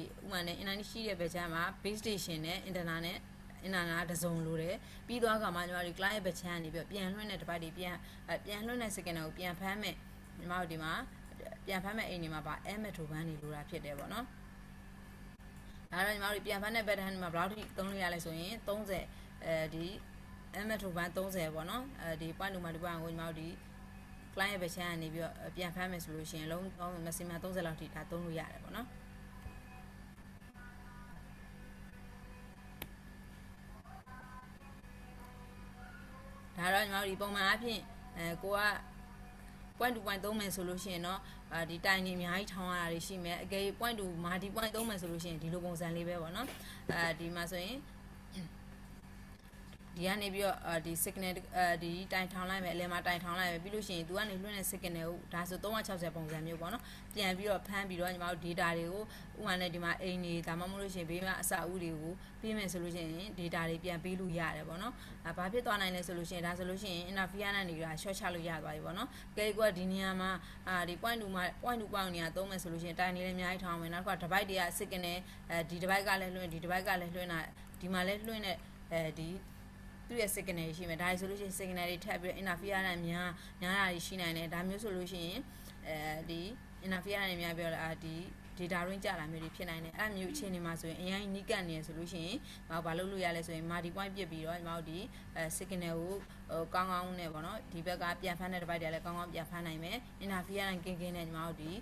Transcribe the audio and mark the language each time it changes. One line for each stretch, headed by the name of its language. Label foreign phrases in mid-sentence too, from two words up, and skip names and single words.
Burmese: ဥမာနဲ့ internet ရှိတဲ့ batch မှာ
English: base station
Burmese: နဲ့ internal နဲ့internal တစ်စုံလိုတယ်ပြီးသွားကမှညီမတို့
English: client batch
Burmese: ကနေပြီးပြန်လွှင့်တဲ့ device တွေပြန်လွှင့်တဲ့ signal ကိုပြန်ဖမ်းမယ်ညီမတို့ဒီမှာပြန်ဖမ်းမဲ့အိမ်တွေမှာပါ
English: air metro van
Burmese: တွေလိုတာဖြစ်တယ်ပေါ့နော်ဒါတော့ညီမတို့ပြန်ဖမ်းတဲ့ pattern တွေမှာဘယ်လောက်ထိသုံးလို့ရလဲဆိုရင်30ဒီ
English: air metro van
Burmese: 30ပေါ့နော်ဒီ point မှာဒီ point ကိုညီမတို့ဒီ client ရဲ့ version ကနေပြီးတော့ပြန်ဖမ်းမယ်ဆိုလို့ရှိရင်လုံး maximum 30လောက်ထိဒါသုံးလို့ရတယ်ပေါ့နော် ဒါတော့ညီမတို့ဒီပုံမှန်အဖြစ်ကိုက
English: point to point
Burmese: သုံးမယ်ဆိုလို့ရှိရင်တော့ဒီတိုင်နေအများကြီးထောင်းရတာတွေရှိမယ်အကယ်
English: point to multi point
Burmese: သုံးမယ်ဆိုလို့ရှိရင်ဒီလိုပုံစံလေးပဲပေါ့နော်ဒီမှာဆိုရင်ဒီကနေပြီးတော့ဒီ signal ဒီတိုင်ထောင်းလိုက်မယ်အလဲမှာတိုင်ထောင်းလိုက်မယ်ပြီးလို့ ရှိရင်သူကနေလွှင့်တဲ့ signal ကိုဒါဆို360ပုံစံမျိုးပေါ့နော်ပြန်ပြီးတော့ဖမ်းပြီးတော့ညီမတို့ data တွေကိုဥမာနဲ့ဒီမှာအိမ်တွေဒါမှမဟုတ်လို့ရှိရင်ဘေးမှာအစအဦးတွေကိုပေးမယ်ဆိုလို့ရှိရင် data တွေပြန်ပေးလို့ရတယ်ပေါ့ နော်ဘာဖြစ်သွားနိုင်လဲဆိုလို့ရှိရင်ဒါဆိုလို့ရှိရင် interference နဲ့နေတာ short ချလို့ရသွားပြီပေါ့နော်ကဲကွာဒီနေရာမှာဒီ
English: point to point
Burmese: နေရာသုံးမယ်ဆိုလို့ရှိရင်တိုင်နေလည်း အများကြီးထောင်းမယ်နောက်က device တွေက signal ဒီ device ကလည်းလွှင့်ဒီ device ကလည်းလွှင့်တာဒီမှာလည်းလွှင့်တဲ့ဒီသူ့ရဲ့ signal ရှိမယ်ဒါဆိုလို့ရှိရင် signal တွေထပ်ပြီး interference နဲ့များတာရှိနိုင်တယ်ဒါမျိုးဆိုလို့ရှိရင်ဒီ interference နဲ့များပြီးတော့ဒီ
English: data range
Burmese: ကြတာမျိုးတွေဖြစ်နိုင်တယ်အဲ့မျိုးအခြေအနေမှာဆိုရင်အရင်နီးကပ်နေရဆိုလို့ရှိရင်ဘာလုပ်လို့ရလဲဆိုရင်
English: multi point
Burmese: ပြစ်ပြီးတော့ညီမတို့ဒီ signal ကိုကောင်းကောင်းနဲ့ပေါ့နော်ဒီဘက်ကပြန်ဖမ်းတဲ့ device တွေလည်းကောင်းကောင်းပြန်ဖမ်းနိုင်မယ် interference ကင်းနဲ့ညီမတို့ဒီ